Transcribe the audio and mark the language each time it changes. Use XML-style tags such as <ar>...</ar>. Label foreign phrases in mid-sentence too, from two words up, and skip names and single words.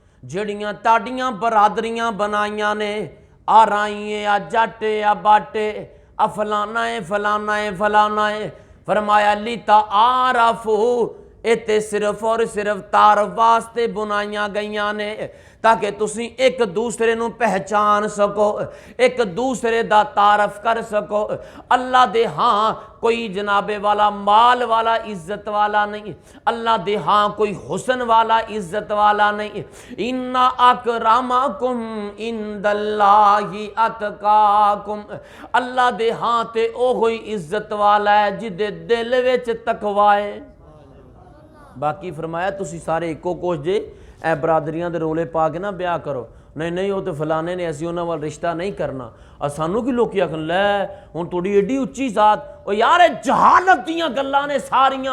<pa>ਜਿਹੜੀਆਂ ਤੁਹਾਡੀਆਂ ਬਰਾਦਰੀਆਂ ਬਣਾਈਆਂ ਨੇ ਆ ਰਾਈਂ ਆ ਜੱਟ ਆ ਬੱਟ ਆ ਫ਼ਲਾਣਾ ਹੈ ਫ਼ਲਾਣਾ ਹੈ ਫ਼ਲਾਣਾ ਹੈ ਫ਼ਰਮਾਇਆ ਲੀਤਾ ਆਰਫ਼ੂ ਇੱਥੇ ਸਿਰਫ਼ ਔਰ ਸਿਰਫ਼ ਤਆਰੁਫ਼ ਵਾਸਤੇ ਬਣਾਈਆਂ ਗਈਆਂ ਨੇ ਤਾਕਿ ਤੁਸੀਂ ਇਕ ਦੂਸਰੇ ਨੂੰ ਪਹਿਚਾਣ ਸਕੋ ਇਕ ਦੂਸਰੇ ਦਾ ਤਆਰੁਫ਼ ਕਰ ਸਕੋ। ਅੱਲਾਹ ਦੇ ਹਾਂ ਕੋਈ ਜਨਾਬੇ ਵਾਲਾ ਮਾਲ ਵਾਲਾ ਇੱਜ਼ਤ ਵਾਲਾ ਨਹੀਂ, ਅੱਲਾਹ ਦੇ ਹਾਂ ਕੋਈ ਹੁਸਨ ਵਾਲਾ ਇੱਜ਼ਤ ਵਾਲਾ ਨਹੀਂ।</pa> <ar>إن أكرمكم عند الله أتقاكم,</ar> <pa>ਅੱਲਾਹ ਦੇ ਹਾਂ ਤੇ ਓ ਕੋਈ ਇੱਜ਼ਤ ਵਾਲਾ ਹੈ ਜਿਹਦੇ ਦਿਲ ਵਿਚ ਤਕਵਾ ਹੈ। ਬਾਕੀ ਫ਼ਰਮਾਇਆ ਤੁਸੀਂ ਸਾਰੇ ਇੱਕੋ ਕੌਮ ਜੇ ਏ ਬਰਾਦਰੀਆਂ ਦੇ ਰੌਲੇ ਪਾ ਕੇ ਨਾ ਵਿਆਹ ਕਰੋ, ਨਹੀਂ ਨਹੀਂ ਵੋ ਤੋ ਫ਼ਲਾਣੇ ਨੇ ਅਸੀਂ ਉਨ੍ਹਾਂ ਵਾਲ ਰਿਸ਼ਤਾ ਨਹੀਂ ਕਰਨਾ। ਔਰ ਸਾਨੂੰ ਕੀ ਲੋਕ ਆਖਣ ਲੈ ਹੁਣ ਤੁਹਾਡੀ ਏਡੀ ਉੱਚੀ ਜਾਤ, ਓ ਯਾਰ ਏ ਜਹਾਲਤ ਦੀਆਂ ਗੱਲਾਂ ਨੇ ਸਾਰੀਆਂ।</pa>